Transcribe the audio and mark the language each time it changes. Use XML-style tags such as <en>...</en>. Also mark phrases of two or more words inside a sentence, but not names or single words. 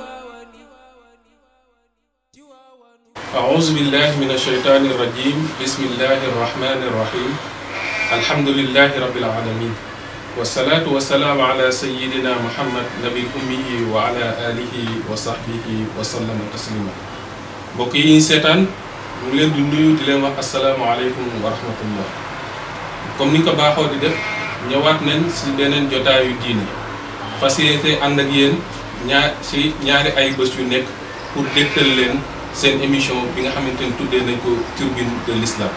<ar>أعوذ بالله من الشيطان الرجيم. بسم الله الرحمن الرحيم. الحمد لله رب العالمين والصلاة والسلام على سيدنا محمد نبي الأمي وعلى آله وصحبه وسلم تسليما.</ar> <wo>mbokk yi seetaan ñu ngi leen di nuyu di leen wax</wo> <ar>السلام عليكم ورحمة الله.</ar> <wo>comme ni nga ko baaxoo di def ñëwaat nañ si beneen jotaayu diine fas yéene ànd ak yéen ñaari ay bés yu nekk pour dégtal leen seen émission bi nga xamante ni tuddee nañ ko Turbine de l'Islam.</wo>